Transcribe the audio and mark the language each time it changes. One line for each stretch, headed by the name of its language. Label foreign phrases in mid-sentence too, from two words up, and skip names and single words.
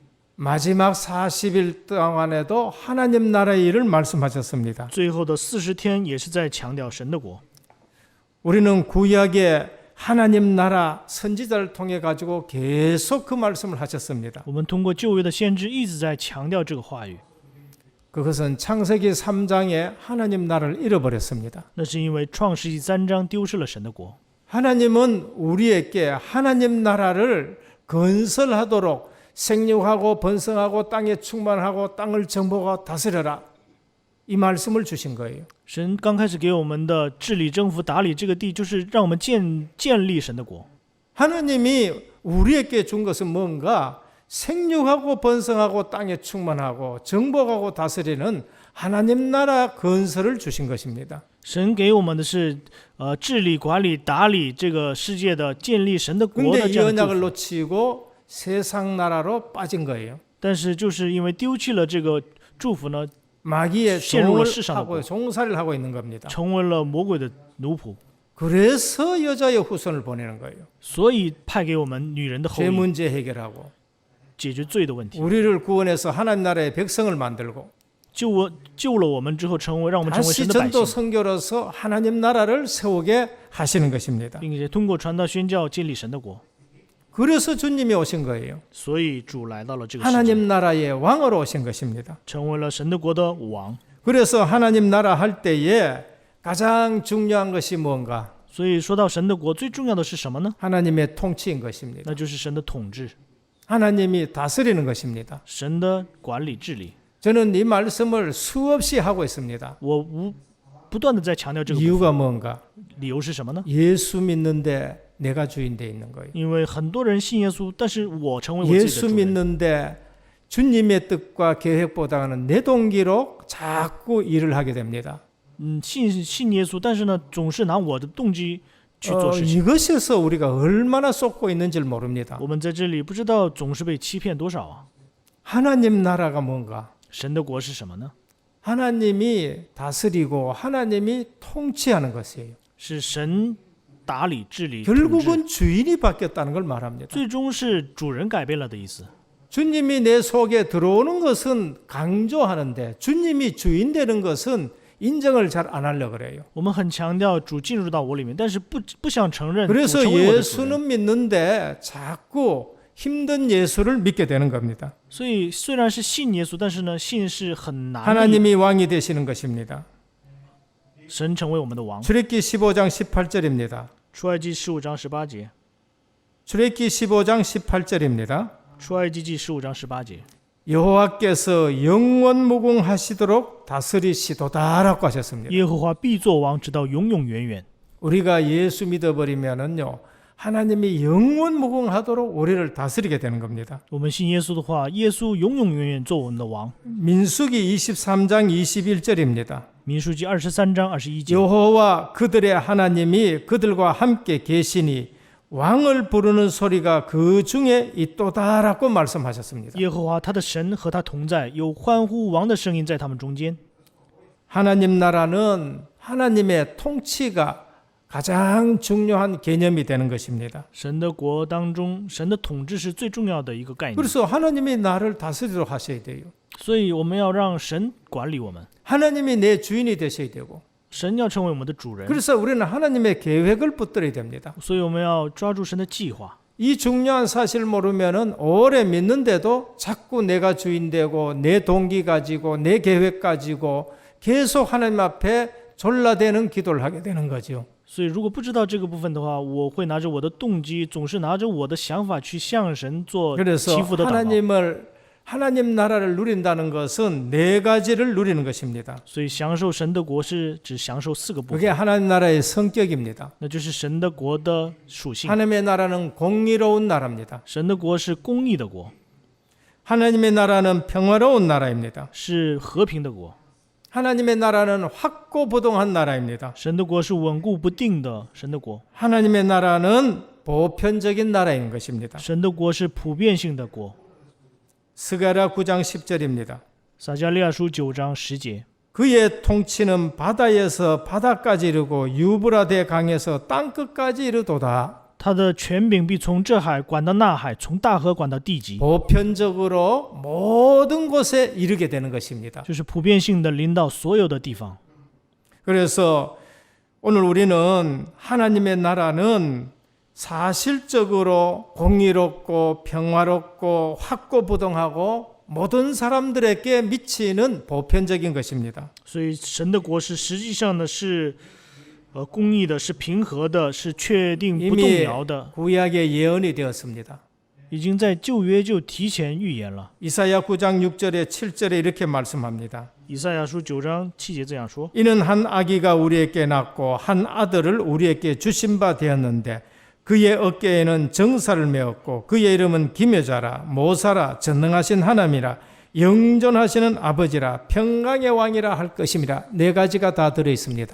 Korean: 마지막 40일 동안에도 하나님 나라의 일을 말씀하셨습니다.
Chinese: 最后的40天也是在强调神的国。
Korean: 우리는 구약의 하나님 나라 선지자를 통해 가지고 계속 그 말씀을 하셨습니다.
Chinese: 我们通过旧约的先知一直在强调这个话语。
Korean: 그것은 창세기 3장에 하나님 나라를 잃어버렸습니다.
Chinese: 那是因为创世纪3章丢失了神的国。
Korean: 하나님은 우리에게 하나님 나라를 건설하도록 생육하고 번성하고 땅에 충만하고 땅을 정복하고 다스려라, 이 말씀을 주신 거예요.
Chinese: 神刚开始给我们的治理、征服、打理这个地，就是让我们建立神的国。
Korean: 하나님이 우리에게 준 것은 뭔가 생육하고 번성하고 땅에 충만하고 정복하고 다스리는 하나님 나라 건설을 주신 것입니다.
Chinese: 神给我们的是治理、管理、打理这个世界的，建立神的国
Korean: 근데
Chinese: 的
Korean: 이
Chinese: 这样的祝
Korean: 언약을
Chinese: 福。
Korean: 놓치고 세상 나라로 빠진 거예요.
Chinese: 但是就是因为丢弃了这个祝福呢，
Korean: 마귀의
Chinese: 陷入了
Korean: 종을
Chinese: 世上的国，
Korean: 하고 종살이를 하고 있는 겁니다.
Chinese: 成为了魔鬼的奴仆，
Korean: 그래서 여자의 후손을 보내는 거예요.
Chinese: 所以派给我们女人的后
Korean: 죄
Chinese: 裔，
Korean: 문제 해결하고
Chinese: 解决罪的问题，
Korean: 우리를 구원해서 하나님 나라의 백성을 만들고
Chinese: 救了我们之后，让我们成为
Korean: 다시
Chinese: 神的百
Korean: 전도
Chinese: 姓，
Korean: 선교로서 하나님 나라를 세우게 하시는 것입니다.
Chinese: 并且通过传道宣教建立神的国。
Korean: 그래서 주님이 오신 거예요.
Chinese: 所以主来到了这个世界，
Korean: 하나님 나라의 왕으로 오신 것입니다.
Chinese: 成为了神的国的王。
Korean: 그래서 하나님 나라 할 때에 가장 중요한 것이 뭔가?
Chinese: 所以说到神的国，最重要的是什么呢？
Korean: 하나님의 통치인 것입니다.
Chinese: 那就是神的统治，
Korean: 하나님이 다스리는 것입니다.
Chinese: 神的管理治理。
Korean: 저는 이 말씀을 수없이 하고 있습니다.
Chinese: 我不断的在强调这个部分，
Korean: 이유가 뭔가?
Chinese: 理由是什么呢？
Korean: 예수 믿는데 내가 주인 돼 있는 거예요.
Chinese: 因为很多人信耶稣，但是我成为我自己
Korean: 예수
Chinese: 的主人。
Korean: 믿는데 주님의 뜻과 계획보다는 내 동기로 자꾸 일을 하게 됩니다.
Chinese: 信耶稣，但是呢，总是拿我的动机去做事情。
Korean: 이것에서 우리가 얼마나 쏟고 있는지를 모릅니다.
Chinese: 我们在这里不知道总是被欺骗多少啊！
Korean: 하나님 나라가 뭔가?
Chinese: 神的国是什么呢？
Korean: 하나님이 다스리고 하나님이 통치하는 것이에요.
Chinese: 是神打理治理统治，
Korean: 결국은 주인이 바뀌었다는 걸 말합니다.
Chinese: 最终是主人改变了的意思。
Korean: 주님이 내 속에 들어오는 것은 강조하는데 주님이 주인 되는 것은 인정을 잘 안 하려고 그래요.
Chinese: 我们很强调主进入到我里面，但是不想承认主
Korean: 그래서
Chinese: 成为我的主人。
Korean: 예수는 믿는데 자꾸 힘든 예수를 믿게 되는 겁니다.
Chinese: 所以虽然是信耶稣，但是呢，信是很难的。
Korean: 하나님이 왕이 되시는 것입니다.
Chinese: 神成为我们的王。
Korean: 출애굽기 15장 18절입니다.
Chinese: 出埃及15章18节，
Korean: 출애굽기 15장 18절입니다.
Chinese: 出埃及记15章18节，
Korean: 여호와께서 영원 무궁하시도록 다스리시도다라고 하셨습니다.
Chinese: 耶和华必作王，直到永永远远。
Korean: 우리가 예수 믿어버리면은요, 하나님이 영원 무궁하도록 우리를 다스리게 되는 겁니다.
Chinese: 我们信耶稣的话，耶稣永永远远做我们的王。
Korean: 민수기 23장 21절입니다.
Chinese: 民数记23章21节，
Korean: 여호와 그들의 하나님이 그들과 함께 계시니 왕을 부르는 소리가 그 중에 있도다라고 말씀하셨습니다.
Chinese: 耶和华他的神和他同在，有欢呼王的声音在他们中间。
Korean: 하나님 나라는 하나님의 통치가 가장 중요한 개념이 되는 것입니다.
Chinese: 神的国当中，神的统治是最重要的一个概念，
Korean: 그래서 하나님이 나를 다스리도록 하셔야 돼요.
Chinese: 所以我们要让神管理我们，
Korean: 하나님이 내 주인이 되셔야 되고,
Chinese: 神要成为我们的主人，
Korean: 그래서 우리는 하나님의 계획을 붙들어야 됩니다.
Chinese: 所以我们要抓住神的计划。
Korean: 이 중요한 사실을 모르면은 오래 믿는데도 자꾸 내가 주인 되고 내 동기 가지고 내 계획 가지고 계속 하나님 앞에 졸라대는 기도를 하게 되는 거죠.
Chinese: 所以如果不知道这个部分的话，我会拿着我的动机，总是拿着我的想法去向神做
Korean: 그래서
Chinese: 祈福的祷告。
Korean: 하나님 나라를 누린다는 것은 네 가지를 누리는 것입니다.
Chinese: 所以享受神的国是只享受4个部
Korean: 그게
Chinese: 分，
Korean: 하나님 나라의 성격입니다.
Chinese: 那就是神的国的属性。
Korean: 하나님의 나라는 공의로운 나라입니다.
Chinese: 神的国是公义的国，
Korean: 하나님의 나라는 평화로운 나라입니다.
Chinese: 是和平的国。
Korean: 하나님의 나라는 확고부동한 나라입니다.
Chinese: 神的国是稳固不定的神的国，
Korean: 하나님의 나라는 보편적인 나라인 것입니다.
Chinese: 神的国是普遍性的国。
Korean: 스가랴 9장 10절입니다.
Chinese: 撒迦利亚书9章10节，
Korean: 그의 통치는 바다에서 바다까지 이르고 유브라데 강에서 땅끝까지 이르도다.
Chinese: 他的权柄必从这海管到那海，从大河管到地极，
Korean: 보편적으로 모든 곳에 이르게 되는 것입니다.
Chinese: 就是普遍性的临到所有的地方。
Korean: 그래서 오늘 우리는 하나님의 나라는 사실적으로 공의롭고 평화롭고 확고부동하고 모든 사람들에게 미치는 보편적인 것입니다.
Chinese: 所以神的国是实际上呢是公义的，是平和的，是确定不动
Korean: 이미
Chinese: 摇的，
Korean: 구약의 예언이 되었습니다.
Chinese: 已经在旧约就提前预言了。
Korean: 이사야 9장 6절에 7절에 이렇게 말씀합니다.
Chinese: 以赛亚书9章7节这样说：
Korean: 이는 한 아기가 우리에게 낳고 한 아들을 우리에게 주신 바 되었는데 그의 어깨에는 정사를 메었고 그의 이름은 기묘자라 모사라 전능하신 하나님이라 영존하시는 아버지라 평강의 왕이라 할 것입니다. 네 가지가 다 들어있습니다.